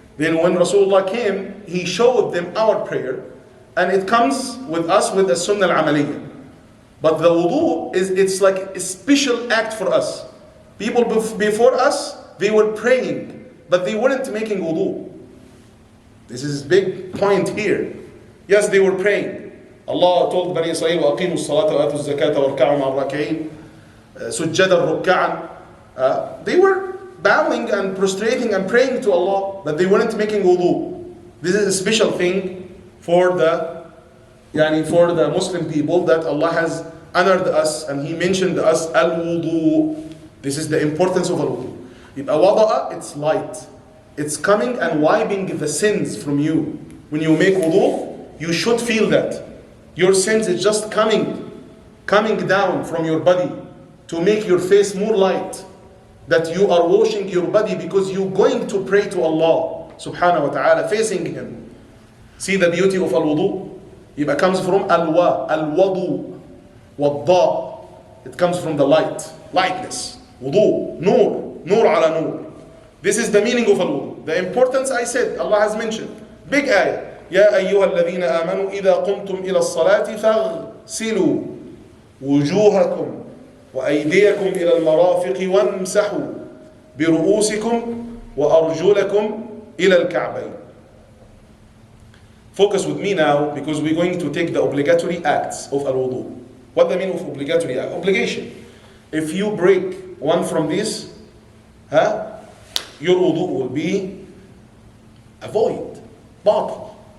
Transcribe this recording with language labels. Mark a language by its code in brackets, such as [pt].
[en] Then when Rasulullah came, he showed them our prayer, and it comes with us with the sunnah al-amaliyah. But the wudu, it's like a special act for us. People before us, they were praying, but they weren't making wudu. This is a big point here. Yes, they were praying, Allah told Bani Israel, [ar] وَأَقِيمُوا الصَّلَاةَ وَآتُوا الزَّكَاةَ وَارْكَعُوا مَعَ الرَّاكِعِينَ سُجَّدًا رُكَّعًا. [en] They were bowing and prostrating and praying to Allah, but they weren't making wudu. This is a special thing for the Muslim people, that Allah has honored us and He mentioned us al-wudu. This is the importance of al-wudu. Yibqa wada'a, it's light. It's coming and wiping the sins from you. When you make wudu, you should feel that. Your sins is just coming down from your body to make your face more light. That you are washing your body because you're going to pray to Allah subhanahu wa ta'ala, facing Him. See the beauty of al-wudu? It comes from al-wadu, wad-da. It comes from the light, lightness. Wudu, nur ala nur. This is the meaning of al-wudu. The importance I said, Allah has mentioned. Big ayah. [ar] يا أيها الذين آمنوا إذا قمتم إلى الصلاة فاغسلوا وجوهكم وأيديكم إلى المرافق وامسحوا برؤوسكم وأرجلكم إلى الكعبين. [en] Focus with me now, because we're going to take the obligatory acts of al-wudu. What the meaning of obligatory act? Obligation. If you break one from these, your wudu will be a void, batil.